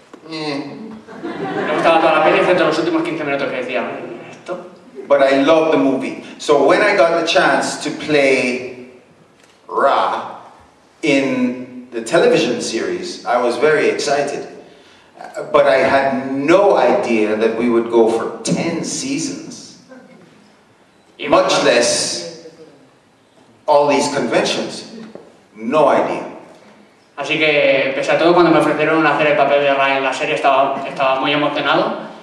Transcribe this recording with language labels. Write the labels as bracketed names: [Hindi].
[Spanish] Me gustaba toda la peli excepto los últimos 15 minutos que decía, ¿esto? [English] but I love the movie. So when I got the chance to play Ra in the television series, I was very excited. But I had no idea that we would go for 10 seasons, much less all these conventions. No idea. [Spanish] Así que, pese a todo, cuando me ofrecieron hacer el papel de Ra en la serie, estaba muy emocionado.